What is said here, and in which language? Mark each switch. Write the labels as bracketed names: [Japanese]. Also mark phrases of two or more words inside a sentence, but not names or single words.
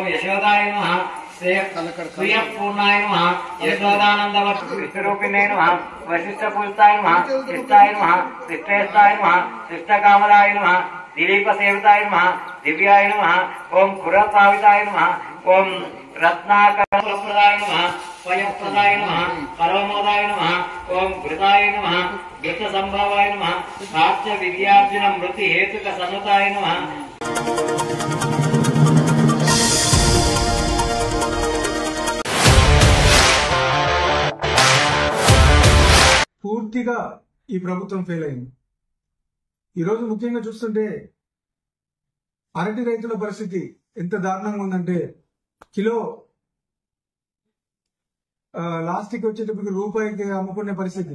[Sanskrit] यशोदाय नमः पूर्णाय नमः यशोदानंदरूपिणे नमः वशिष्ठपूजिताय नमः शिष्टाय नमः शिष्टेष्टाय नमः शिष्टकामदाय नमः दिलीप सेविताय नमः दिव्याय नमः ओम कुरभाविताय नमः ओम रत्नाकरप्रदाय नमः स्वयंप्रदाय नमः परमोदाय नमः ओम घृताय नमः घृत संभवाय नमः साक्ष्य विद्यार्जन मृति हेतुक सन्नुताय नमः। [Telugu] పూర్తిగా ఈ ప్రభుత్వం ఫెయిల్ అయింది. ఈరోజు ముఖ్యంగా చూస్తుంటే అరటి రైతుల పరిస్థితి ఎంత దారుణంగా ఉందంటే కిలో లాస్ట్కి వచ్చేటప్పటికి రూపాయికి అమ్ముకునే పరిస్థితి.